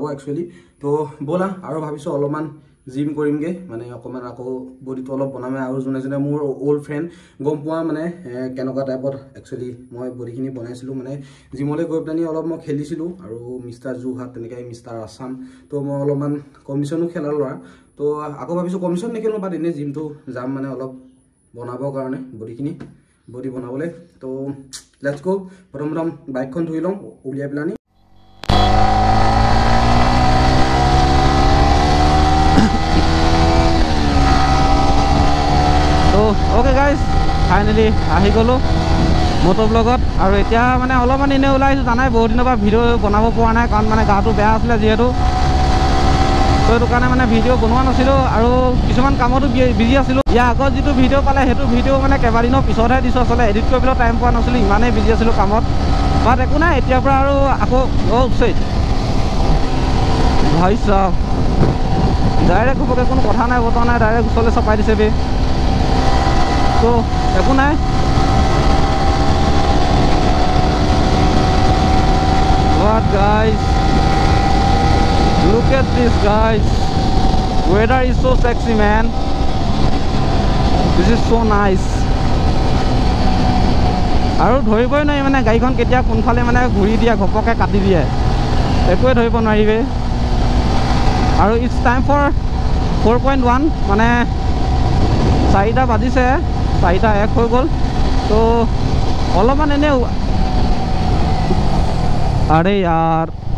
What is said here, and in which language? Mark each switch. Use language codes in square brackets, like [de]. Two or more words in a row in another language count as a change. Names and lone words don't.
[as] একচুৱেলি তো ব'লা আৰু ভাবিছোঁ অলপমান জিম কৰিমগৈ মানে অকণমান আকৌ বডিটো অলপ বনামে আৰু যোনে যোনে মোৰ [en] old friend [as] গম পোৱা মানে কেনেকুৱা টাইপত একচুৱেলি মই বডিখিনি বনাইছিলোঁ মানে জিমলৈ গৈ পেলাই অলপ মই খেলিছিলোঁ আৰু মিষ্টাৰ যোৰহাট তেনেকৈ মিষ্টাৰ আছাম তো মই অলপমান কম্পিটিশ্যনো খেলাৰ ল'ৰা তো আকৌ ভাবিছোঁ কম্পিটিশ্যন নেখেলোঁ বাট এনেই জিমটো যাম মানে অলপ বনাবৰ কাৰণে বডি বনাবলৈ তো [en] let's go [as] প্ৰথম বাইকখন ধুই লওঁ উলিয়াই পেলানি [en] okay guys finally [as] आহি গ'লো মোটৰ ব্লগত আৰু এতিয়া মানে অলপমান এনে ওলাই আহিছোঁ জানাই বহুত দিনৰ পৰা ভিডিঅ' বনাব পৰা নাই কাৰণ মানে গাটো বেয়া আছিলে যিহেতু তো সেইটো কাৰণে মানে ভিডিঅ' বনোৱা নাছিলোঁ আৰু কিছুমান কামতো বিজি আছিলোঁ ইয়াৰ আগত যিটো ভিডিঅ' পালে সেইটো ভিডিঅ' মানে কেইবাদিনৰ পিছতহে দিছোঁ আচলতে এডিট কৰিবলৈ টাইম পোৱা নাছিলোঁ ইমানেই বিজি আছিলোঁ কামত বাট একো নাই এতিয়াৰ পৰা আৰু আকৌ ভাই চাওক ডাইৰেক্ট হ'বগৈ কোনো কথা নাই বতৰা নাই ডাইৰেক্ট ওচৰলৈ চপাই দিছে বে তো একো নাই [en] What guys, look at this guys, weather is so sexy man, this is so nice [as] আৰু ধৰিবই নোৱাৰি মানে গাড়ীখন কেতিয়া কোনফালে মানে ঘূৰি দিয়ে ঘপকে কাটি দিয়ে একোৱে ধৰিব নোৱাৰিবে আৰু [en] it's time for [as] 4.1 মানে 4টা বাজিছে 4টা 1 হৈ গ'ল তো অলপমান এনে [hi] अरे यार